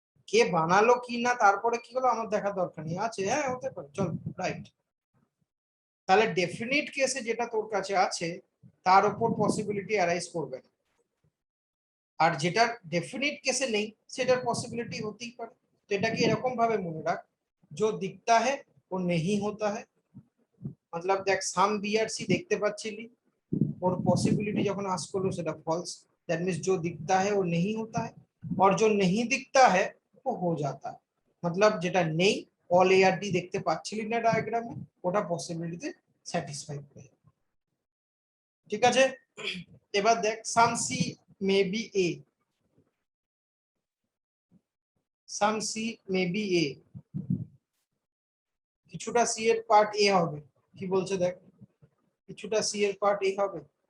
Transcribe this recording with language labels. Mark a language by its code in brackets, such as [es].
[bn] কে বানালো কি না তারপরে কি হলো আমার দেখার দরকার নেই, আছে, হ্যাঁ হতে পারে, চল রাইট। তাহলে ডেফিনিট কেসে যেটা তোর কাছে আছে তার উপর পসিবিলিটি অ্যারাইজ করবে না, আর যেটা ডেফিনিট কেসে নেই সেটার পসিবিলিটি হতেই পারে। তো এটাকে এরকম ভাবে মনে রাখ, [hi] जो दिखता है वो नहीं होता है। मतलब [bn] দেখ সাম বি আর সি দেখতে পাচ্ছিলি, [hi] और पॉसिबिलिटी [bn] যখন আস করলো সেটা ফলস, [en] that means [hi] जो दिखता है वो नहीं होता है और जो नहीं दिखता है वो हो जाता है। मतलब [bn] যেটা নেই, অল এ আর ডি দেখতে পাচ্ছিলি না ডায়াগ্রামে, ওটা পসিবিলিটিতে স্যাটিসফাই করে যাবে। ঠিক আছে, এবার দেখ সাম C may B A, some C may B A, কিছুটা সি এর পার্ট এ হবে, কি বলছে দেখ, কিছুটা সি এর পার্ট এ হবে।